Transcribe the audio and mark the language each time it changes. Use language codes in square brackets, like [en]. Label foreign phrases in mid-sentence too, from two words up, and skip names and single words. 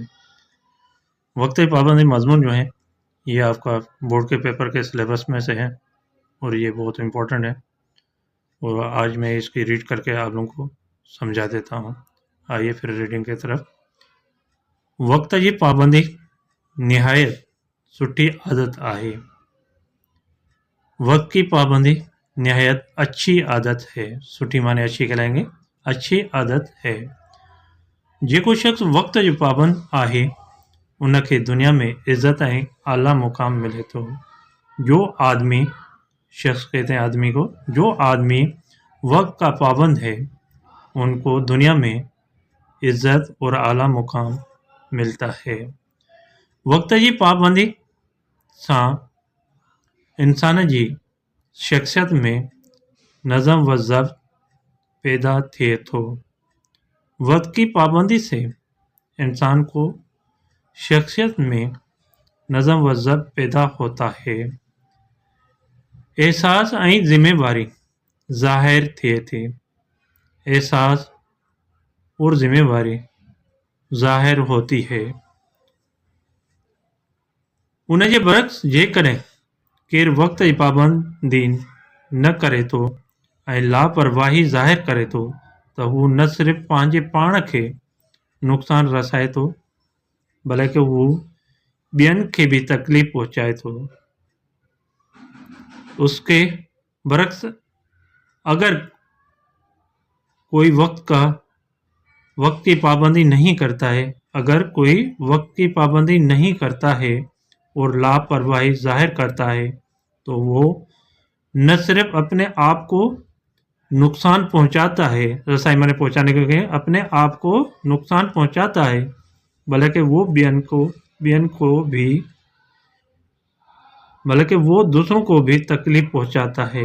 [ur] وقت کی پابندی مضمون جو ہے یہ آپ کا بورڈ کے پیپر کے سلیبس میں سے ہے اور یہ بہت امپورٹنٹ ہے اور آج میں اس کی ریڈ کر کے آپ لوگوں کو سمجھا دیتا ہوں. آئیے پھر ریڈنگ کی طرف. [sd] वक्त जी पाबंदी निहायत सुठी आदत आहे। [ur] وقت کی پابندی نہایت اچھی عادت ہے. سٹھی معنی اچھی کہلائیں گے، اچھی عادت ہے. [sd] जेको शख्स वक्त जो पाबंद आहे उनखे दुनिया में इज्जत ऐं आला मुकाम मिले थो। [ur] جو آدمی، شخص کہتے ہیں آدمی کو، جو آدمی وقت کا پابند ہے ان کو دنیا میں عزت اور اعلیٰ مقام ملتا ہے. [sd] वक्त जी पाबंदी सां इंसान जी शख्सियत में नज़म व ज़ब्त पैदा थिए थो। [ur] وقت کی پابندی سے انسان کو شخصیت میں نظم و ضبط پیدا ہوتا ہے. [sd] एहसास ऐं ज़िम्मेवारी ज़ाहिर थिए थी। [ur] احساس اور ذمہ واری ظاہر ہوتی ہے. [sd] उन जे बरक्स जेकॾहिं केरु वक्त जी पाबंदी न करे थो ऐं लापरवाही ज़ाहिर करे थो त हू न सिर्फ़ पंहिंजे पाण खे नुक़सान रसाए थो बल्कि हू ॿियनि खे भी तकलीफ़ पहुचाए थो। [ur] اس کے برعکس اگر کوئی وقت کی پابندی نہیں کرتا ہے، اگر کوئی وقت کی پابندی نہیں کرتا ہے اور لاپرواہی ظاہر کرتا ہے تو وہ نہ صرف اپنے آپ کو نقصان پہنچاتا ہے، رسائی معنی پہنچانے کے لیے اپنے آپ کو نقصان پہنچاتا ہے، بلکہ وہ دوسروں کو بھی تکلیف پہنچاتا ہے.